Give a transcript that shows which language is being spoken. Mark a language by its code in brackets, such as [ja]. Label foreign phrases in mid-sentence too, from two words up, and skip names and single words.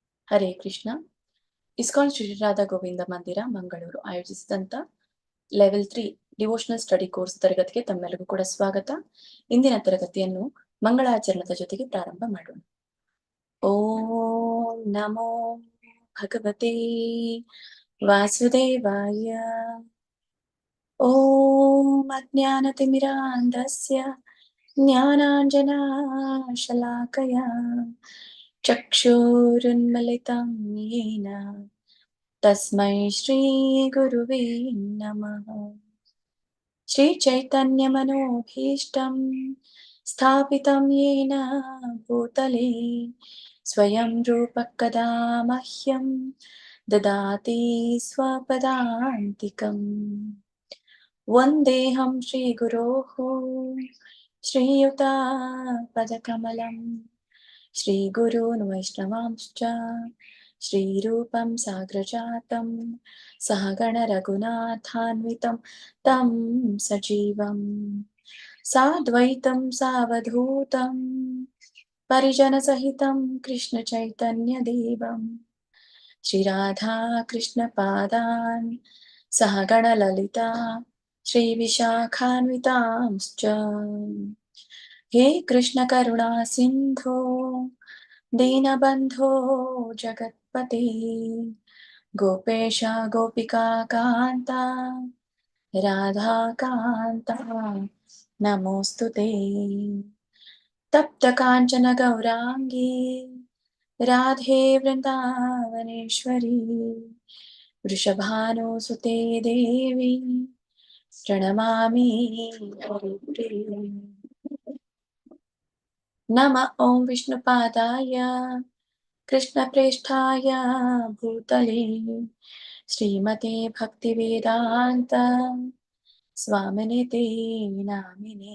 [kn] ಹರೇ ಕೃಷ್ಣ. ಇಸ್ಕಾನ್ ಶ್ರೀ ರಾಧಾ ಗೋವಿಂದ ಮಂದಿರ ಮಂಗಳೂರು ಆಯೋಜಿಸಿದಂತ ಲೆವೆಲ್ 3 [en] devotional study course [kn] ತರಗತಿಗೆ ತಮ್ಮೆಲ್ಲರಿಗೂ ಕೂಡ ಸ್ವಾಗತ. ಇಂದಿನ ತರಗತಿಯನ್ನು ಮಂಗಳಾಚರಣದ ಜೊತೆಗೆ ಪ್ರಾರಂಭ ಮಾಡೋಣ. [sa] ಓಂ ನಮೋ ಭಗವತೆ ವಾಸುದೇವಾಯ. ಓಂ ಅಜ್ಞಾನತಿಮಿರಾಂಧಸ್ಯ ಜ್ಞಾನಾಂಜನಶಲಾಕಯ ಚಕ್ಷುರುನ್ಮಿಲಿತಂ ಯೇನ ತಸ್ಮೈ ಶ್ರೀ ಗುರುವೇ ನಮಃ. ಶ್ರೀ ಚೈತನ್ಯ ಮನೋಭೀಷ್ಟಂ ಸ್ಥಾಪಿತಂ ಯೇನ ಭೂತಲೆ ಸ್ವಯಂ ರೂಪ ಕದಾ ಮಹ್ಯಂ ದದಾತಿ ಸ್ವಪದಾಂತಿಕಂ. ವಂದೇಹಂ ಶ್ರೀ ಗುರೋಃ ಶ್ರೀಯುತಾಪದಕಮಲಂ ಶ್ರೀ ಗುರೂನ್ ವೈಷ್ಣವಾಂಶ್ಚ ಶ್ರೀರೂಪಂ ಸಾಗ್ರಜಾತಂ ಸಹಗಣ ರಘುನಾಥಾನ್ವಿತಂ ತಂ ಸಜೀವಂ ಸಾದ್ವೈತಂ ಸಾವಧೂತಂ ಪರಿಜನ ಸಹಿತಂ ಕೃಷ್ಣ ಚೈತನ್ಯ ದೇವಂ ಶ್ರೀ ರಾಧಾ ಕೃಷ್ಣ ಪಾದಾನ್ ಸಹಗಣ ಲಲಿತಾ ಶ್ರೀ ವಿಶಾಖಾನ್ವಿತಾಂಶ್ಚ. ಹೇ ಕೃಷ್ಣ ಕರುಣಾ ಸಿಂಧೋ ದೀನಬಂಧೋ ಜಗತ್ಪತೆ ಗೋಪೇಶ ಗೋಪಿಕಾ ಕಾಂತ ರಾಧಾ ಕಾಂತ ನಮೋಸ್ತುತೆ. ತಪ್ತ ಕಾಂಚನ ಗೌರಾಂಗಿ ರಾಧೆ ವೃಂದಾವನೇಶ್ವರಿ ವೃಷಭಾನುಸುತೆ ದೇವಿ ಪ್ರಣಮಾಮಿ ಹರಿಪ್ರಿಯೆ. ನಮಃ ಓಂ ವಿಷ್ಣುಪಾದಾಯ ಕೃಷ್ಣಪ್ರೇಷ್ಠಾಯ ಭೂತಲೆ ಶ್ರೀಮತೆ ಭಕ್ತಿವೇದಾಂತ ಸ್ವಾಮಿನಿತೆ ನಾಮಿನೇ.